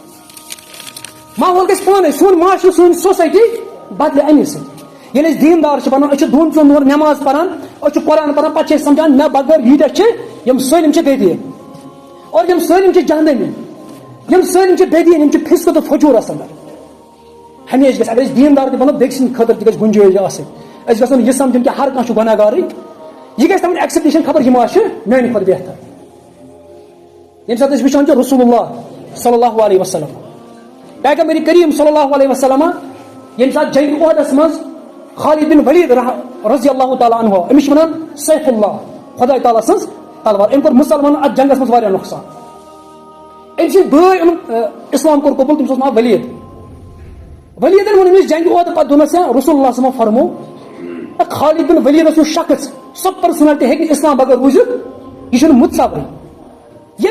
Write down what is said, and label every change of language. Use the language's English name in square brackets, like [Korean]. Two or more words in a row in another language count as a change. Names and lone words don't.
[Kashmiri] ماحول گژھِ پانے سون معاشرٕ سٲنۍ سوسایٹی بدلہِ امی سۭتۍ ییٚلہِ أسۍ دیندار چھِ بنان أسۍ چھِ دۄن ژۄن دۄہن نٮ۪ماز پران أسۍ چھِ قرآن پران پتہٕ چھِ أسۍ سمجھان مےٚ بغٲر ییٖتیاہ چھِ یِم سٲلِم چھِ بدیٖن اور یِم سٲلِم چھِ جہنمی یِم سٲلِم چھِ بدیٖن یِم چھِ فِسقہٕ تہٕ فجوٗرس انٛدر ہمیشہٕ گژھِ اگر أسۍ دیندار تہِ بنو بیٚکہِ سٕنٛدِ خٲطرٕ تہِ گژھِ گُنجٲیِش آسٕنۍ أسۍ گژھو نہٕ یہِ سمجھُن کہِ ہر کانٛہہ چھُ گۄناہ گارٕے یہِ گژھِ تھاوٕنۍ ایکسپیکٹیشن خبر یِم آسہِ میانہِ کھۄتہٕ بہتر ییٚمہِ ساتہٕ أسۍ وٕچھان چھِ رسول اللہ [Arabic] صلی اللہ علیہ وسلم [Kashmiri] پیغمبر کریم [Arabic] صلی اللہ علیہ وسلم [Kashmiri] ییٚمہِ ساتہٕ جنگہِ اُحدس منٛز خالد بن ولید [Arabic] رضی اللہ تعالیٰ عنہ [Kashmiri] أمِس چھِ ونان سیف اللہ خۄداے تعالیٰ سٕنٛز تلوار أمۍ کوٚر مُسلمانن اتھ جنگس منٛز واریاہ نۄقصان أمۍ سٕنٛدۍ بٲے یِمن اسلام کوٚر قبوٗل تٔمِس اوس ناو ولید ولیدن ووٚن أمِس جنگہِ اُحد پتہٕ دوٚپنس رسول اللہ صلی فرمو خالد بن ولید یُس شخص سۄ پٔرسنلٹی ہیٚکہِ نہٕ اسلام بغٲر روٗزِتھ یہِ چھُنہٕ مُتصورٕے ییٚلہِ